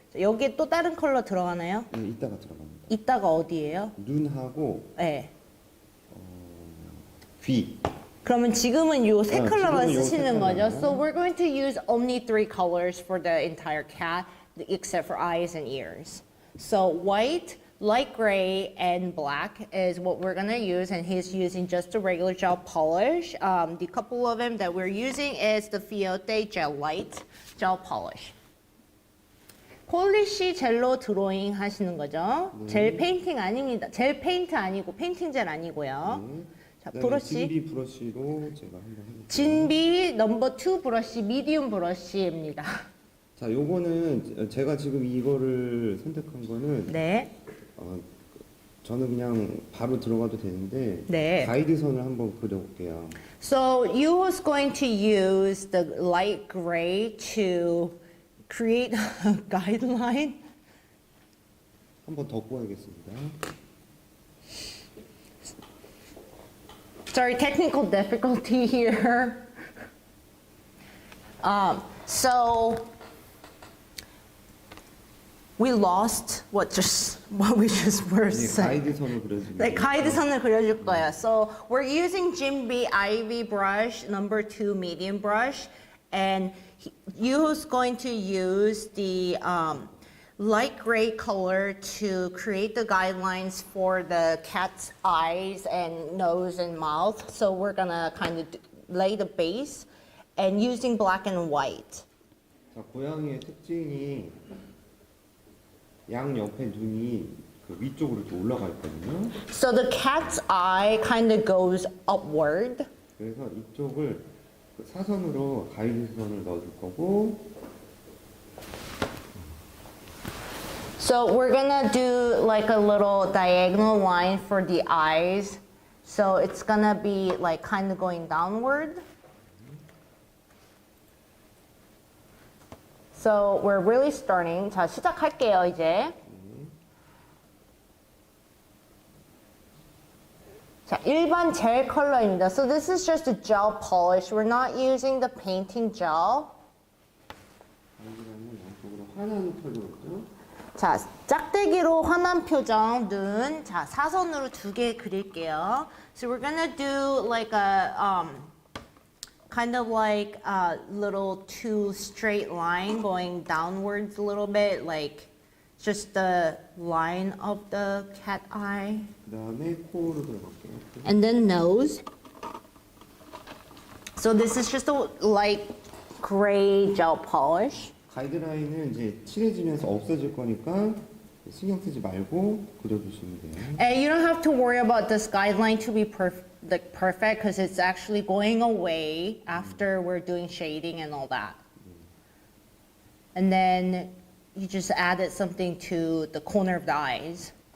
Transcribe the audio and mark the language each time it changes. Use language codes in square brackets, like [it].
[ko] 여기에 또 다른 컬러 들어가나요? 네, 이따가 들어갑니다. 이따가 어디예요? 눈하고 네. 귀. 그러면 지금은 요 세 컬러만 지금은 요 쓰시는 세 거죠? 컬러만. [en] So we're going to use only 3 colors for the entire cat, except for eyes and ears. So white, light gray, and black is what we're gonna use, and he's using just a regular gel polish. The couple of them that we're using is the Fiote Gel Light Gel Polish. [ko] 폴리시 젤로 드로잉 하시는 거죠? 젤 페인팅 아닙니다. 젤 페인트 아니고 페인팅 젤 아니고요. 자, 그다음에 브러쉬. 진비 브러쉬로 제가 한번 해볼게요. 진비 넘버 2 브러쉬, 미디움 브러쉬입니다. 자, 요거는 제가 지금 이거를 선택한 거는 네. 저는 그냥 바로 들어가도 되는데 네. 가이드선을 한번 그려볼게요. [en] So you was going to use the light gray to create a guideline. [ko] 한번 덮어야겠습니다. [en] Sorry, technical difficulty here. So we lost what we just were [ko] 네, [en] saying. [ko] 가이드선을 그려주면 네, 가이드선을 그려줄 거예요. [en] So we're using Jim B Ivy brush, number 2 medium brush, and you's going to use the light gray color to create the guidelines for the cat's eyes and nose and mouth. So we're gonna kind of lay the base and using black and white. [ko] 자, 고양이의 특징이 양 옆에 눈이 그 위쪽으로 이렇게 올라가 있거든요. [en] So the cat's eye kind of goes upward. [ko] 그래서 이쪽을 그 사선으로 가이드선을 넣어줄 거고, [en] So we're gonna do like a little diagonal line for the eyes. So it's gonna be like kind of going downward. So we're really starting. [ko] 자, 시작할게요, 이제. 자, 일반 젤 컬러입니다. [en] So this is just a gel polish. We're not using the painting gel. [ko] 가이드라인은 양쪽으로 환한 컬러죠. 자, 짝대기로 환한 표정, 눈. 자, 사선으로 2개 그릴게요. [en] So we're gonna do like a, kind of like a little 2 straight line going downwards a little bit, like just the line of the cat eye. [ko] 그 다음에 코로 들어갈게요. [en] And then nose. So this is just a light gray gel polish. [ko] 가이드라인은 이제 칠해지면서 없어질 거니까 신경 쓰지 말고 그려주시면 돼요. [en] And you don't have to worry about this guideline to be perfect because it's actually going away after we're doing shading and all that. And then you just added something to the corner of the eyes.